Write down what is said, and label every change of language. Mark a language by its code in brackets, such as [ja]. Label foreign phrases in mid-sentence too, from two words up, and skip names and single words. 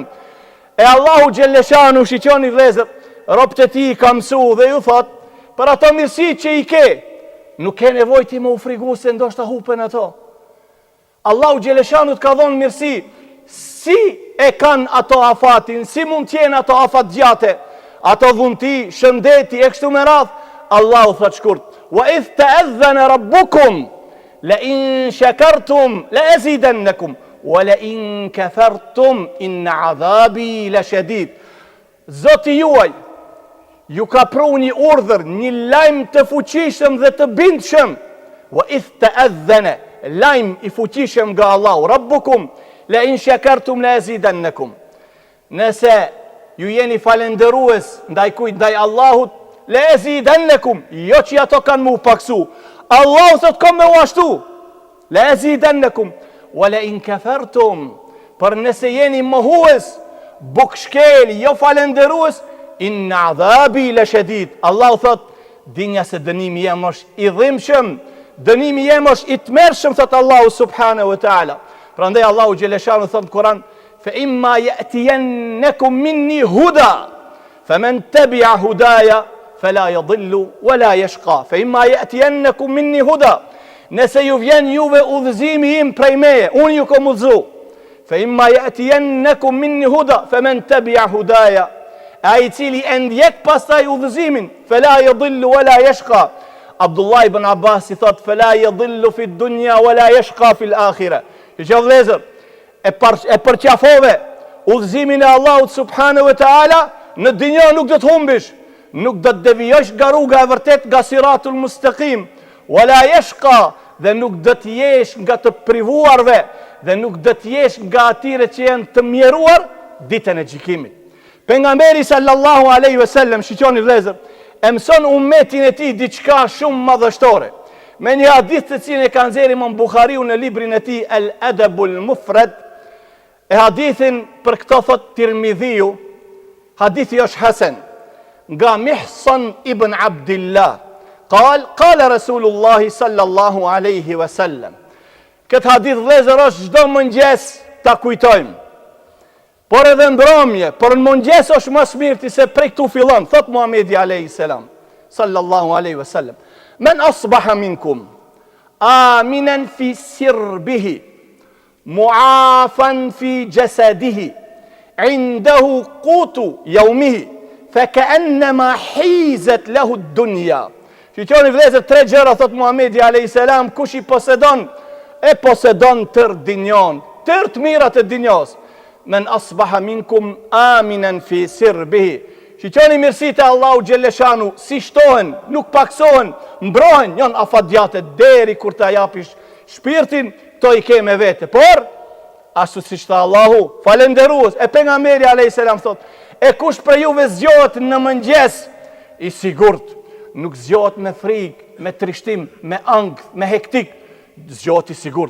[sq] E Allahu xhelleshanu shiqoni vëllezër, robët e tij ka mësuar dhe ju thot, për ato mirësi që i ke, nuk ke nevojë ti më u frigu se ndoshta hupen ato. Allahu xhelleshanu të ka dhënë mirësi. Si e kanë ato afatin, si mund t'jenë ato afat gjate, ato dhunti, shëndeti, e kështu me radhë, Allahu thot shkurt, [ar] وإذ تأذن ربكم لئن شكرتم لأزيدنكم ولئن كفرتم إن عذابي لشديد. [sq] Zoti juaj ju ka pru një urdhër, një lajm të fuqishëm dhe të bindshëm. [ar] وإذ تأذن, [sq] lajm i fuqishëm nga Allahu. [ar] ربكم لئن شكرتم لأزيدنكم. [sq] Nëse ju jeni falendërues ndaj kujt, ndaj Allahut, [ar] لأزيدنكم, [sq] jo që ato kanë mu paksu. Allahu thot kom me u ashtu. [ar] لأزيدنكم ولئن كفرتم, [sq] për nëse jeni mohues, bukshkel, jo falendërues, [ar] إن عذابي لشديد. [sq] Allahu thot, dinja se dënimi jem është i dhimbshëm, dënimi jem është i tmerrshëm, thot Allahu [ar] سبحانه وتعالى. [sq] Prandaj Allahu xheleshanu thot në Kur'an, [ar] فإما يأتينكم مني هدى فمن تبع هداي فلا يضل ولا يشقى. فإما يأتينكم مني هدى, [sq] nëse ju vjen juve udhëzimi im prej meje, unë ju kom udhëzu. [ar] فإما يأتينكم مني هدى فمن تبع هداي, [sq] ai cili e ndjek pastaj udhëzimin, [ar] فلا يضل ولا يشقى. [sq] Abdullah ibn Abbas i thot, [ar] فلا يضل في الدنيا ولا يشقى في الآخرة. [sq] Që vëllezër, e përqafove udhëzimin e Allahut [ar] سبحانه وتعالى, [sq] në dinja nuk do të humbish, nuk do të devijosh nga rruga e vërtet, nga [ar] الصراط المستقيم ولا يشقى, [sq] dhe nuk do të jesh nga të privuarve, dhe nuk do të jesh nga atyre që janë të mjeruar ditën e gjykimit. Pejgamberi [ar] صلى الله عليه وسلم, [sq] shiqoni vëllezër, e mëson ummetin e tij diçka shumë madhështore. Me një hadith të cilin e ka nxjerrë Imam Buhariu në librin e tij El Adabul Mufrad, e hadithin për këto thot Tirmidhiu, hadithi është hasan, nga Mihsan ibn Abdillah, [ar] قال رسول الله صلى الله عليه وسلم. [sq] Këtë hadith vëllezër është çdo mëngjes ta kujtojmë. Por edhe ndromje, por në mëngjes është më smirti se prej këtu fillon, thot Muhamedi [ar] عليه السلام صلى الله عليه وسلم. من أصبح منكم آمنا في سربه معافى في جسده عنده قوت يومه, فكأنما حيزت له الدنيا. [sq] Shqyqoni vëllezër, tre gjëra thot Muhamedi [ar] عليه السلام, [sq] kush i posedon, e posedon tër dinjon, tër të mirat e dinjos. [ar] من أصبح منكم آمنا في سربه. [sq] Shqyqoni mirësitë e Allahu xheleshanu, si shtohen, nuk paksohen, mbrohen, janë afadjate deri kur ta japish shpirtin, to i ke me vete. Por ashtu siç tha Allahu, falendërues, e pejgamberi [ar] عليه السلام [sq] thot, e kush për juve zgjohet në mëngjes, i sigurt, nuk zgjohet me frikë, me trishtim, me angth, me hektik, zgjohet i sigurt.